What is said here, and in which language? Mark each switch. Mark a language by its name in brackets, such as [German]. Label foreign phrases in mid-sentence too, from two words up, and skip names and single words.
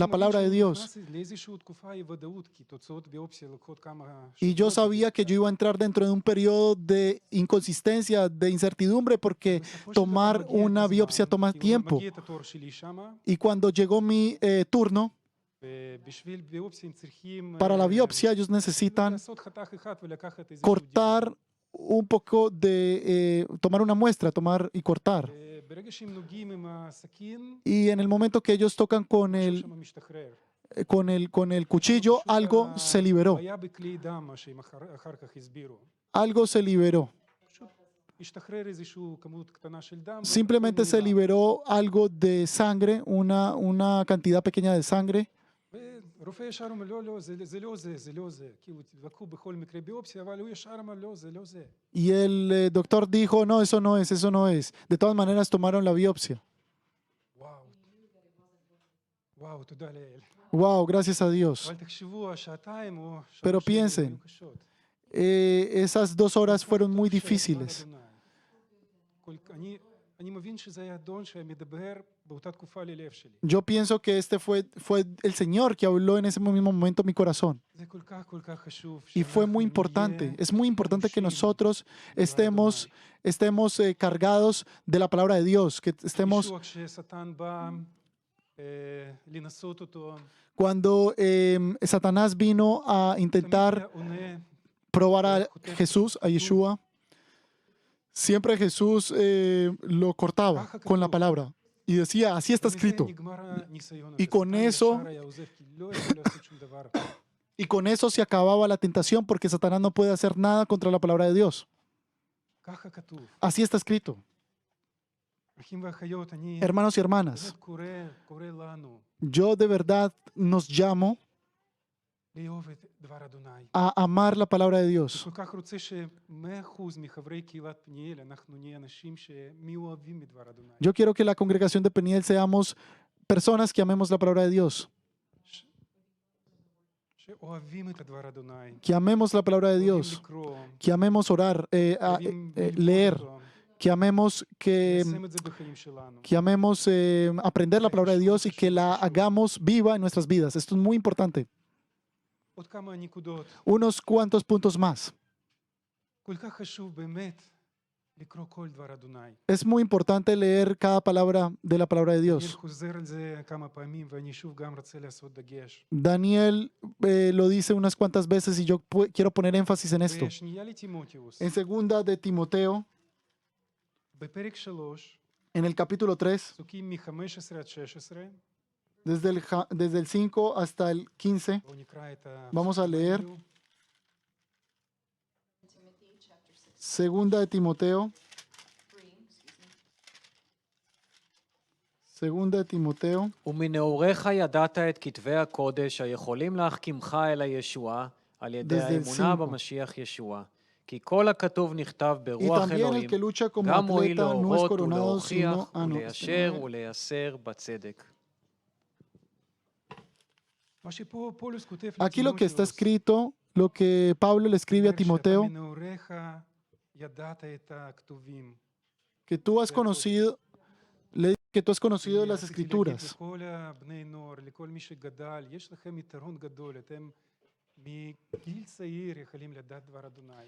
[Hebrew] מאמין [Spanish] palabra de [Hebrew] שאני [Spanish] Dios. [Hebrew] נכנס לאיזושהי תקופה אי ודאות, כי תוצאות ביופסיה לוקחות כמה [Spanish] Y yo [Hebrew] שבועות. [Spanish] sabía que yo iba a entrar dentro de un periodo de inconsistencia, de incertidumbre, porque [Hebrew] בסופו של דבר [Spanish] tomar [Hebrew] מגיע את [Spanish] una [Hebrew] הזמן, [Spanish] biopsia toma [Hebrew] כי הוא [Spanish] tiempo. [Hebrew] מגיע את התור שלי שמה, [Spanish] Y cuando llegó mi turno, [Hebrew] ובשביל ביופסיה הם צריכים [Spanish] para la biopsia ellos necesitan [Hebrew] לעשות חתך אחד ולקחת איזשהו [Spanish] cortar un poco de, tomar una muestra, tomar y cortar. [Hebrew] ברגע שהם נוגעים עם הסכין, [Spanish] Y en el momento que ellos tocan [Hebrew] משהו שם משתחרר. [Spanish] con el cuchillo, [Hebrew] פשוט [Spanish] algo se liberó. [Hebrew] היה בכלי דם, מה שהם אחר כך הסבירו. [Spanish] Algo se liberó. [Hebrew] פשוט השתחרר איזשהו כמות קטנה של דם. [Spanish] Simplemente se liberó algo de sangre, una cantidad pequeña de sangre. [Hebrew] ורופא ישר אומר, לא, לא, זה לא זה, זה לא זה. כאילו, לקחו בכל מקרה ביופסיה, אבל הוא ישר אמר, לא, זה לא זה. [Spanish] Y el doctor dijo, no, eso no es, eso no es. De todas maneras tomaron la biopsia. [Hebrew] וואו. וואו, תודה לאל. [Spanish] Wow, gracias a Dios. [Hebrew] אבל תחשבו, השעתיים או [Spanish] Pero [Hebrew] 3 שנים [Spanish] piensen, [Hebrew] היו קשות. [Spanish] Esas 2 horas fueron muy [Hebrew] טוב שהדבר [Spanish] difíciles. [Hebrew] אדוני. אני מבין שזה היה אדון שמדבר באותה תקופה ללב שלי. [Spanish] Yo pienso que este fue el Señor que habló en ese mismo momento en mi corazón. [Hebrew] זה כל כך חשוב. [Spanish] Y fue muy [Hebrew] שאנחנו [Spanish] importante. [Hebrew] נהיה [Spanish] Es muy importante que [Hebrew] חמושים [Spanish] nosotros [Hebrew] בדבר [Spanish] estemos cargados de la palabra de Dios, que estemos, [Hebrew] ישוע כששטן בא לנסות אותו, [Spanish] cuando Satanás vino a [Hebrew] תמיד [Spanish] intentar [Hebrew] היה עונה, [Spanish] probar a Jesús, a Yeshua, siempre Jesús lo cortaba con la palabra y decía, así está [Hebrew] ובזה [Spanish] escrito. [Hebrew] נגמר הניסיון [Spanish] Y [Hebrew] הזה. [Spanish] con [Hebrew] שטן [Spanish] eso- [Hebrew] ישר היה עוזב, כי לא יכול לעשות שום דבר. [Spanish] Y con eso se acababa la tentación porque Satanás no puede hacer nada contra la palabra de Dios. [Hebrew] ככה כתוב. [Spanish] Así está escrito. [Hebrew] אחים ואחיות, אני [Spanish] Hermanos y hermanas, [Hebrew] באמת קורא לנו [Spanish] yo de verdad nos llamo [Hebrew] לאהוב את דבר אדוני. [Spanish] a amar la palabra de Dios. [Hebrew] כל כך רוצה ש100% מחברי קהילת פניאל אנחנו נהיה אנשים שמאוהבים מדבר אדוני. [Spanish] Yo quiero que la congregación de Peniel seamos personas que amemos la palabra de Dios, [Hebrew] שאוהבים את הדבר אדוני. [Spanish] que amemos la palabra de [Hebrew] אוהבים [Spanish] Dios, [Hebrew] לקרוא, [Spanish] que amemos orar, [Hebrew] אוהבים ללמוד [Spanish] leer, [Hebrew] אותו, [Spanish] que amemos [Hebrew] ליישם את זה בחיים שלנו. [Spanish] que amemos aprender la palabra de Dios y que la hagamos viva en nuestras vidas. Esto es muy importante. [Hebrew] עוד כמה נקודות. [Spanish] Unos cuantos puntos más. [Hebrew] כל כך חשוב באמת לקרוא כל דבר אדוני. [Spanish] Es muy importante leer cada palabra de la palabra de [Hebrew] אני [Spanish] Dios. [Hebrew] חוזר על זה כמה פעמים ואני שוב גם רוצה לעשות דגש. [Spanish] Daniel lo dice unas cuantas veces y yo quiero poner énfasis en esto. [Hebrew] בשנייה לטימותאוס, [Spanish] En segunda de Timoteo, [Hebrew] בפרק 3, [Spanish] en el capítulo 3, [Hebrew] פסוקים מ-15 עד 16, [Spanish] desde el 5 hasta el 15, [Hebrew] בואו נקרא את [Spanish] Vamos a leer. [Hebrew] האלו. [Spanish] segunda de Timoteo, segunda de Timoteo, [Hebrew] ומנעוריך ידעת את כתבי הקודש היכולים להחכימך אל הישועה על ידי [Spanish] Desde el [Hebrew] האמונה [Spanish] 5. [Hebrew] במשיח ישוע. כי כל הכתוב נכתב [Spanish] y [Hebrew] ברוח [Spanish] también el [Hebrew] אלוהים, [Spanish] que lucha como [Hebrew] גם מועיל [Spanish] atleta no es [Hebrew] להורות [Spanish] coronado, [Hebrew] ולהוכיח [Spanish] sino... Ah, no, [Hebrew] וליישר ולייסר בצדק. מה שפה פולס כותב [Spanish] Aquí lo que está [Hebrew] לטימותאוס, [Spanish] escrito, lo que Pablo le escribe a [Hebrew] אומר שאתה [Spanish] Timoteo, [Hebrew] מנעוריך ידעת את הכתובים. [Spanish] que tú has conocido, que tú has conocido las [Hebrew] רציתי להגיד [Spanish] escrituras. [Hebrew] לכל הבני נוער, לכל מי שגדל, יש לכם יתרון גדול, אתם מגיל צעיר יכולים לדעת דבר אדוני.